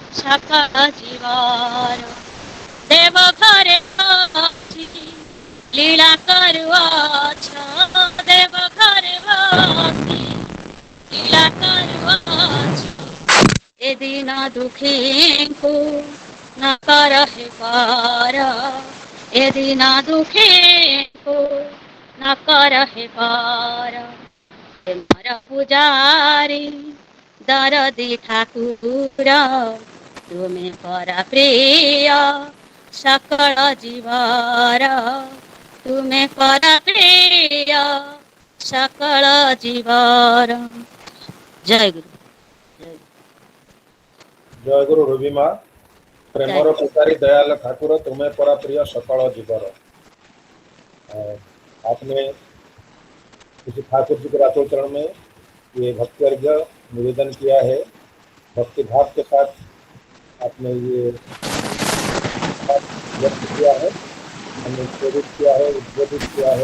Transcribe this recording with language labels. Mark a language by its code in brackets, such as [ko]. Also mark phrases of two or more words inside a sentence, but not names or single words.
[or] ସକଳ ଜୀବର ଦେବ ଘରେ ଅଛି ଲୀଳା କରୁଅଛ ଦେବ ଘରେ ଅଛି ଲୀଳା କରୁଅଛ ଏ ଦିନ ଦୁଃଖୀ କୋ ନ କରହେ ପାର ଏ ଦିନ ଦୁଃଖୀ କୋ ନ କରହେ ପାର ମାରା ପୂଜାରୀ ଦରଦୀ ଠାକୁର ତୁମେ ପରା ପ୍ରିୟ ସକଳ ଜୀବର ତୁମେ ପରା ପ୍ରିୟ ସକଳ ଜୀବର। ଜୟ ଗୁରୁ। ଜୟ ଗୁରୁ ରବିମା ପ୍ରେମର ପୂଜାରୀ ଦୟାଳ ଠାକୁର ତୁମ୍ଭେ ପରା ପ୍ରିୟ ସକଳ ଜୀବର। [hi] आपने किसी ठाकुर जी के रातों चरण में ये भक्ति अर्घ्य निवेदन किया है। भक्ति भाव के साथ आपने ये व्यक्त किया है, हमने प्रेरित किया है, उद्बोधित किया है।